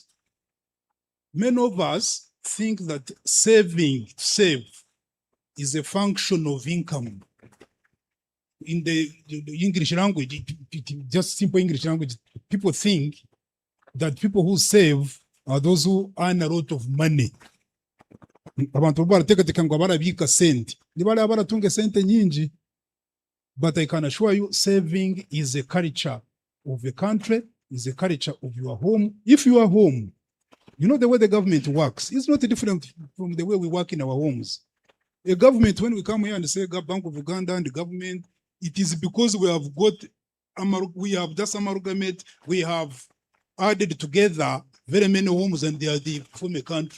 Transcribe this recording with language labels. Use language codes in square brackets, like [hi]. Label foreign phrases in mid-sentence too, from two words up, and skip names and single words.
[en] Many of us think that save is a function of income. In the English language, just simple English language, people think that people who save are those who earn a lot of money. [nyn] Abantu baratekateka ngo barabika sente. Ni bari baratunga sente nyinji. [en] But I can assure you, saving is a culture of a country, is a culture of your home. If you are home, you know the way the government works. It's not different from the way we work in our homes. A government, when we come here and say Bank of Uganda and the government, it is because we have just amalgamate, we have added together very many homes and they are the former country.